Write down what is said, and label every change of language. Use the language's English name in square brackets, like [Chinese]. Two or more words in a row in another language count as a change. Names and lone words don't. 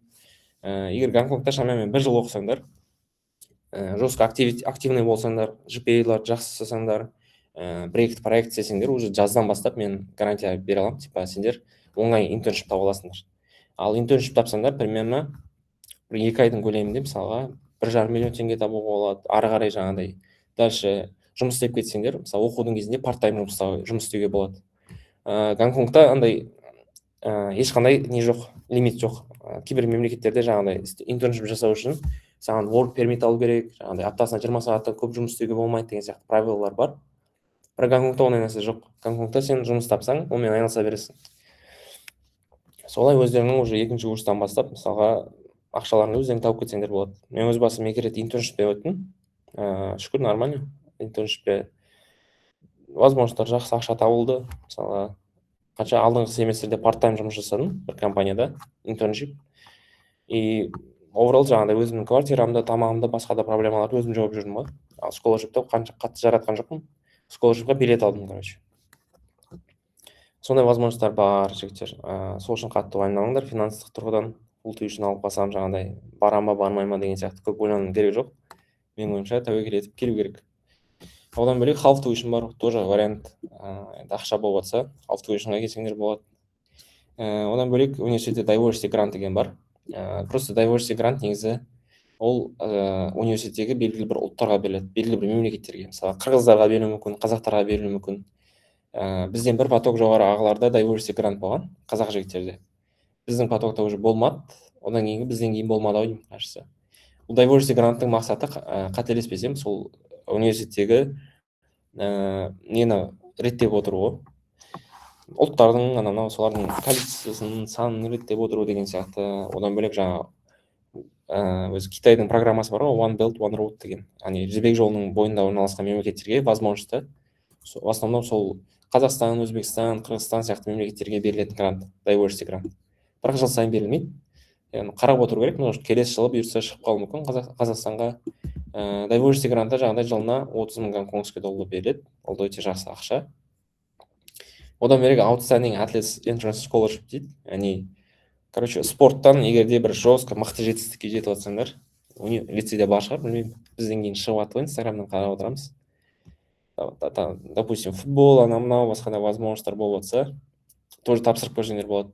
[Kazakh] Егер Гонконгта шамамен 1 жыл оқысаңдар, [Russian] жестко активный [Kazakh] болсаңдар, GPA-ларды жақсы жасасаңдар, бір-екі проект істесеңдер, уже жаздан бастап мен гарантия бере аламын, сендер оңай интерншип таба аласыңдар. Ал интерншип тапсаңдар, примерно 1-2 айдың көлемінде мысалға 1,5 миллион теңге табуға болады. Ары қарай жаңағыдай дальше жұмыс істеп кетсеңдер, мысалы оқудың кезінде part-time жұмыс істеуге болады. Гонконгта андай ешқандай не жоқ, лимит жоқ. Кейбір мемлекеттерде жаңағыдай интерншип жасау үшін саған [English] work permit [Kazakh] алу керек, жаңағыдай аптасына 20 сағаттан көп жұмыс істеуге болмайды деген сияқты правилалар бар. Бірақ Гонконгта ондай нәрсе жоқ. Гонконгта сен жұмыс тапсаң, онымен айналыса бересің. Солай өздерінің уже 2-ші курстан бастап, мысалға ақшаларыңды өздерің тауып кетсеңдер болады. Мен өз басым 2 рет интерншипте өттім. Шүкір, нормально. Интерншипте возможностьтар жақсы, ақша табылды. Мысалға қанша алдыңғы семестрде part-time жұмыс жасадым бір компанияда, интерншип. И overall жаңағыдай өзімнің квартирамды, тамағымды, басқа да проблемаларды өзім жауып жүрдім ғой. Ал scholarship'та қанша қатты жаратқан жоқпын. Scholarship'қа билет алдым, сондай возможностьтар бар жігіттер. Сол үшін қатты уайымдамаңдар финанстық тұрғыдан. [English] Full tuition [Kazakh] алып қалсам жаңағыдай барам ба бармай ма деген сияқты көп ойланудың керегі жоқ. Менің ойымша тәуекел етіп келу керек. Одан бөлек [English] half tuition [Kazakh] бар, [Russian] тоже вариант. [Kazakh] Енді ақша болып жатса [English] half tuitionға [Kazakh] келсеңдер болады. Одан бөлек университетте [English] diversity grant [Kazakh] деген бар. Просто [English] diversity grant [Kazakh] негізі ол университеттегі белгілі бір ұлттарға беріледі, белгілі бір мемлекеттерге. Мысалы қырғыздарға берілуі мүмкін, қазақтарға берілуі мүмкін. Бізден бір поток жоғары ағыларда [English] diversity grant [Kazakh] болған, қазақ жігіттерде. Біздің потокта уже болмады, одан кейінгі бізден кейін болмады ау деймін, кажется. Бұл diversity гранттың мақсаты, қателеспесем, сол университеттегі нені реттеп отыру ғой. Ұлттардың анау солардың количествосын, санын реттеп отыру деген сияқты. Одан бөлек жаңа өзі Қытайдың программасы бар ғой, One Belt, One Road деген. Яғни жібек жолының бойында орналасқан мемлекеттерге возможности. [Russian] В основном [Kazakh] сол Қазақстан, Өзбекстан, Қырғызстан сияқты мемлекеттерге берілетін грант, diversity грант. Бірақ жыл сайын берілмейді. Яғни қарап отыру керек, может келесі жылы бұйырса шығып қалуы мүмкін Қазақстанға. Diversity гранты жаңағыдай жылына 30 мың [Russian] гонконгский доллар [Kazakh] беріледі. Ол да өте жақсы ақша. Одан бөлек outstanding athletes entrance scholarship дейді. Яғни короче, спорттан егерде бір жестко мықты жетістікке жетіп жатсаңдар, лицейде бар шығар, білмеймін, бізден кейін шығып жатыр ғой, инстаграмнан қарап отырамыз. Допустим, футбол, анау басқа да возможностьтар болып жатса, тоже тапсырып көрсеңдер болады.